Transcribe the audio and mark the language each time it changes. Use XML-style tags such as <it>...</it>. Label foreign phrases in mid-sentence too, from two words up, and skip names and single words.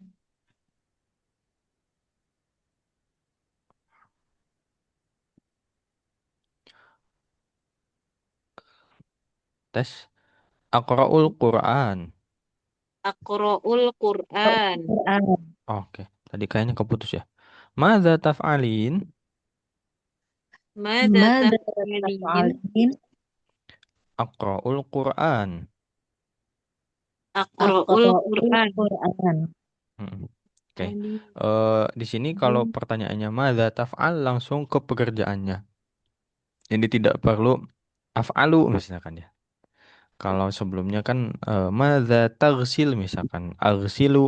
<id>Tes.</id> <ar>اقرأ القرآن. اقرأ القرآن.</ar> <id>Oke. Tadi kayaknya keputus ya.</id> <ar>ماذا تفعلين? Mada Mada taf'alin taf'alin? اقرأ القرآن. aqra'ul Aqra'ul Qur'an. Qur'an.</ar> <id>Mm-mm. Oke. Ali. Di sini kalau pertanyaannya</id> <ar>ماذا تفعل</ar> <id>langsung ke pekerjaannya. Jadi tidak perlu af'alu misalkan ya. Kalau sebelumnya kan</id> <ar>ماذا تغسل</ar> <id>misalkan aghsilu.</id>